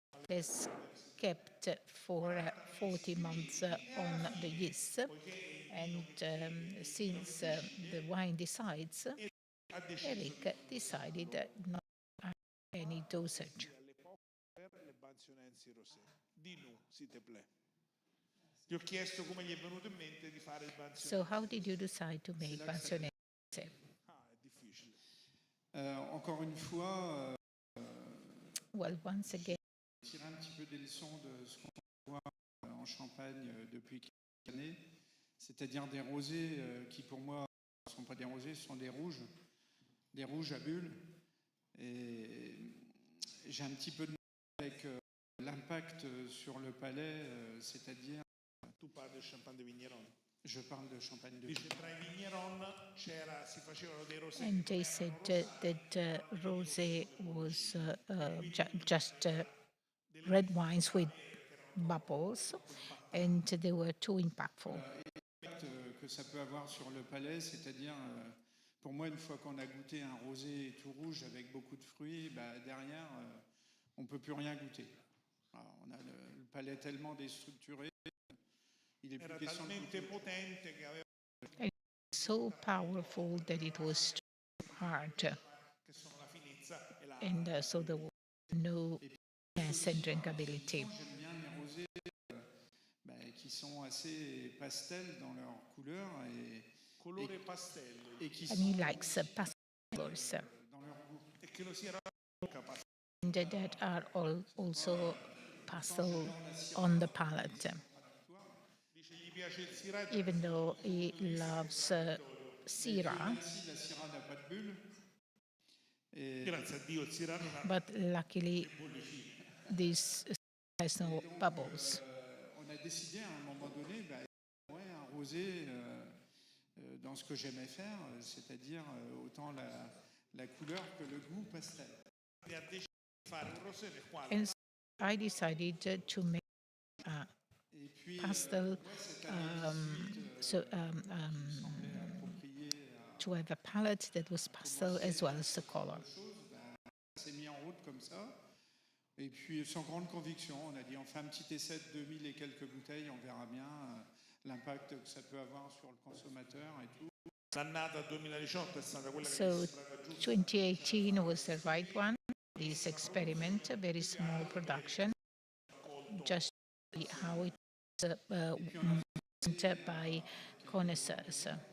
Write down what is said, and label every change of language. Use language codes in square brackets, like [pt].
[en] It's kept for 40 months on the yeast. And since the wine decides, Eric decided not to add any dosage. [it] Per le [fr] Bansionensi Rosé. Dis-nous, s'il te plaît. [it] Ti ho chiesto come gli è venuto in mente di fare il Bansionensi. [en] So how did you decide to make Bansionensi? [it] Ah, è difficile. [fr] Encore une fois, [en] Well, once again, [fr] tirer un petit peu des leçons de ce qu'on voit en Champagne depuis quelques années, c'est-à-dire des rosés qui pour moi ne sont pas des rosés, ce sont des rouges à bulles. Et j'ai un petit peu de mal avec l'impact sur le palais, c'est-à-dire... [it] Tu parli del champagne de Vigneron. [fr] Je parle de champagne de [it] Dice, tra i Vigneron si facevano dei rosé. [en] and they said that rosé was just red wines with bubbles, and they were too impactful. [fr] L'impact que ça peut avoir sur le palais, c'est-à-dire, pour moi, une fois qu'on a goûté un rosé tout rouge avec beaucoup de fruits, derrière, on ne peut plus rien goûter. Alors, on a le palais tellement déstructuré, il est plus question de goûter. [en] So powerful that it was too hard, and so there was no finesse and drinkability. [fr] J'aime bien les rosés qui sont assez pastels dans leur couleur [it] Colore pastello. [fr] et qui [en] And he likes pastel colors, [fr] dans leur goût. [it] E che lo siano [en] and that are also pastel on the palate. [it] Dice gli piace il Syrah. [en] Even though he loves Syrah, [fr] Ici, la Syrah n'a pas de bulles. Et [it] Grazie a Dio il Syrah non ha. [en] but luckily this has no bubbles. [fr] on a décidé à un moment donné, un rosé dans ce que j'aimais faire, c'est-à-dire autant la couleur que le goût pastel. [it] E ha deciso di fare un rosé nel quale [en] And so I decided to make [fr] Et puis, [en] pastel, to have a palette that was pastel as well as the color. [fr] s'est mis en route comme ça. Et puis, sans grande conviction, on a dit on fait un petit essai de 2000 et quelques bouteilles, on verra bien l'impact que ça peut avoir sur le consommateur et tout. [it] l'annata 2018 è stata quella che [en] So 2018 was the right one. this experiment, a very small production, just to see how it is by connoisseurs.